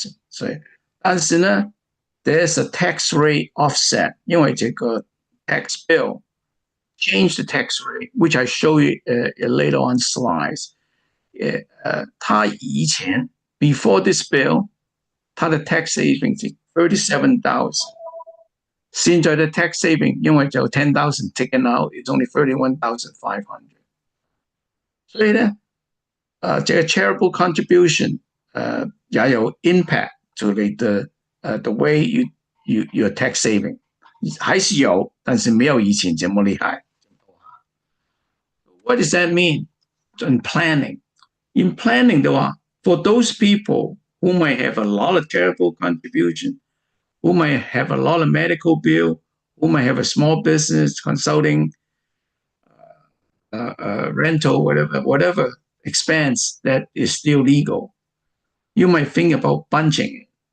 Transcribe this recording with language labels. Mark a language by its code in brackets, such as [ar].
[zh] 所以但是呢 [en] there's a tax rate offset， [zh] 因為這個 [en] tax bill change the tax rate, which I show you later on slides。 [zh] 它以前 [en] before this bill， [zh] 它的 tax saving 是 37,000， 現在的 tax saving 因為就 10,000 [en] taken out， it's only [zh] 31,500。所以呢這個 charitable contribution 也有 [en] impact to the way your tax saving [zh] 還是有，但是沒有以前這麼厲害。 [en] What does that mean in planning? In planning [zh] 的話 [en] for those people who might have a lot of charitable contribution, who might have a lot of medical bill, who might have a small business, consulting, rental, whatever expense that is still legal, you might think about bunching it.